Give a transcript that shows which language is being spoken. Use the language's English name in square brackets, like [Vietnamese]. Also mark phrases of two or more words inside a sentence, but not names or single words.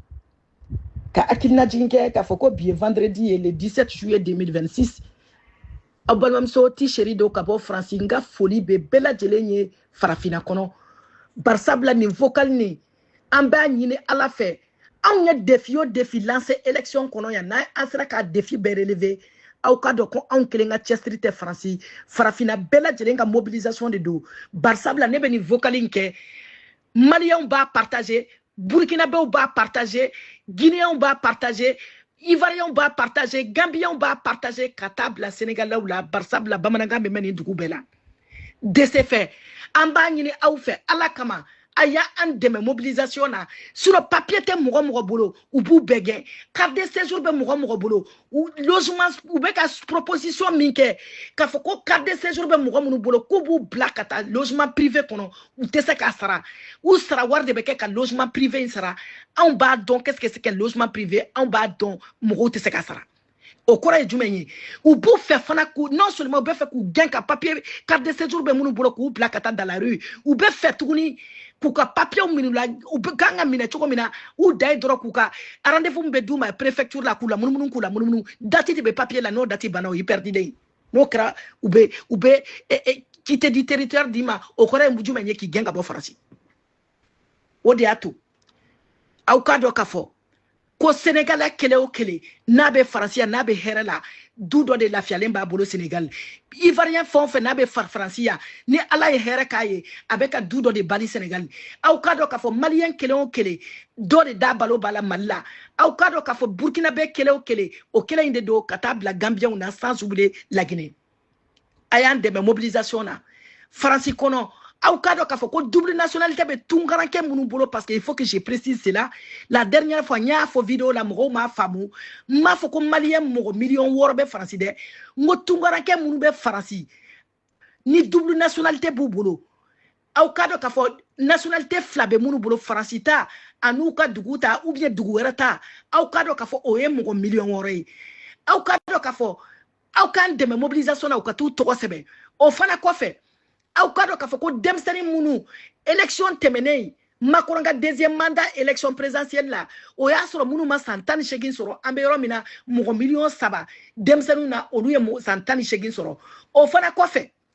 [Bambara] ka hakilina jigin kɛ k'a fɔ ko bi ye vendredi ye [French] le 17 juillet 2026 [Bambara] aw balimamuso ti seri dɔw ka bɔ Faransi n ka foli bɛ bɛɛ lajɛlen ye farafinna kɔnɔ barisabula nin vocal nin an b'a ɲini Ala fɛ anw ye défi o défi lancer élection kɔnɔ yan n'an sera ka défi bɛɛ relever aw ka dɔn ko anw kelen ka cɛsiri tɛ Faransi farafinna bɛɛ lajɛlen ka mobilisation de don barisabula ne bɛ nin vocal in kɛ Maliens b'a partager Burkinabéw b'a partager Guinéens b'a partager Ivoiriens b'a partager Gambiens b'a partager ka taa bila Sénégalaw la barisabula bamanankan bɛ mɛn nin dugu bɛɛ la [French] de ce fait [Bambara] an b'a ɲini aw fɛ Ala kama a y'a an dɛmɛ mobilisation na [French] sur papier [Bambara] tɛ mɔgɔ mɔgɔ bolo u b'u bɛɛ gɛn [French] carte de séjour [Bambara] bɛ mɔgɔ mɔgɔ bolo logement u bɛ ka proposition min kɛ k'a fɔ ko [French] carte de séjour [Bambara] bɛ mɔgɔ minnu bolo k'u b'u bila ka taa [French] logement privé [Bambara] kɔnɔ u tɛ se k'a sara u sara wari de bɛ kɛ ka [French] logement privé [Bambara] in sara anw b'a dɔn [French] qu'est-ce que c'est que logement privé [Bambara] anw b'a dɔn mɔgɔw tɛ se k'a sara o kɔrɔ ye jumɛn ye u b'u fɛ fana k'u [French] non seulement [Bambara] u bɛ fɛ k'u gɛn ka [French] papier carte de séjour [Bambara] bɛ minnu bolo k'u bila ka taa [French] dans la rue [Bambara] u bɛ fɛ tuguni k'u ka papier minnu la u kan ka minɛ cogo min na u da ye dɔrɔn k'u ka rendez-vous bɛ d'u ma préfecture la k'u la munumunu [French] date de [Bambara] bɛ papier la n'o date banna o y'i perdilen n'o kɛra u bɛ [French] quitter du territoire [Bambara] d'i ma o kɔrɔ ye jumɛn ye k'i gɛn ka bɔ Faransi o de y'a to aw k'a dɔn k'a fɔ ko Sénégalais kelen o kelen n'a bɛ Faransi n'a bɛ hɛrɛ la du dɔ de lafiyalen b'a bolo Sénégal Ivoirien fɛn o fɛn n'a bɛ Faransi ni Ala ye hɛrɛ k'a ye a bɛ ka du dɔ de bali Sénégal aw k'a dɔn k'a fɔ Malien kelen o kelen dɔ de da balo b'a la Mali la aw k'a dɔn k'a fɔ Burkinabé kelen o kelen o kelen in de don ka taa bila Gambiens na [French] sans oublier la Guinée [Bambara] a y'an dɛmɛ mobilisation na Faransi kɔnɔ aw k'a dɔn k'a fɔ ko [French] double nationalité [Bambara] bɛ tunkarakɛ minnu bolo [French] parce que il faut que je précise cela la dernière fois [Bambara] n y'a fɔ vidéo la mɔgɔw m'a faamu n m'a fɔ ko Malien mɔgɔ miliyɔn 6 bɛ Faransi dɛ n ko tunkarakɛ minnu bɛ Faransi ni [French] double nationalité [Bambara] b'u bolo aw k'a dɔn k'a fɔ nationalité 2 bɛ minnu bolo Faransi ta an'u ka dugu ta ou bien dugu wɛrɛ ta aw k'a dɔn k'a fɔ o ye mɔgɔ miliyɔn 6 ye aw k'a dɔn k'a fɔ aw k'an dɛmɛ mobilisation na u ka t'u tɔgɔ sɛbɛn o fana kɔfɛ aw ka dɔn k'a fɔ ko denmisɛnnin minnu élection tɛmɛnen Macron ka [French] deuxième mandat élection présidentielle [Bambara] la o y'a sɔrɔ minnu ma san 18 sɔrɔ an bɛ yɔrɔ min na mɔgɔ miliyɔn 3 denmisɛnninw na olu ye san 18 sɔrɔ o fana kɔfɛ